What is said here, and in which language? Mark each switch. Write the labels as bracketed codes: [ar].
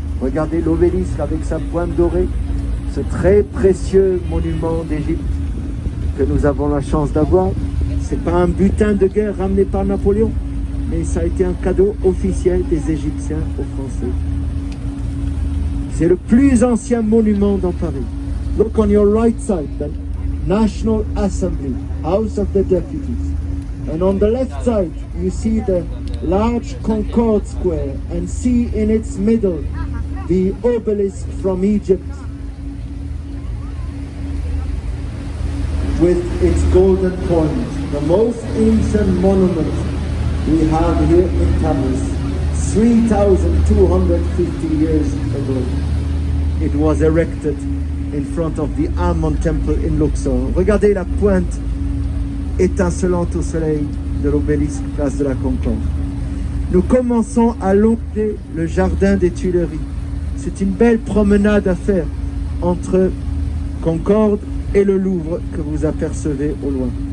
[fr] Regardez l'obélisque avec sa pointe dorée, ce très précieux monument d'Égypte. que nous avons la chance d'avoir. C'est pas un butin de guerre ramené par Napoléon, mais ça a été un cadeau officiel des Égyptiens aux Français. C'est le plus ancien monument dans Paris. [en] Look on your right side, the National Assembly, House of the Deputies. And on the left side, you see the large Concorde Square and see in its middle the obelisk from Egypt with its golden coins, the most ancient monument we have here in Paris, 3,250 years ago. It was erected in front of the Ammon Temple in Luxor. [fr] Regardez la pointe étincelante au soleil de l'obélisque place de la Concorde. Nous commençons à longer le jardin des Tuileries. C'est une belle promenade à faire entre Concorde et le Louvre que vous apercevez au loin.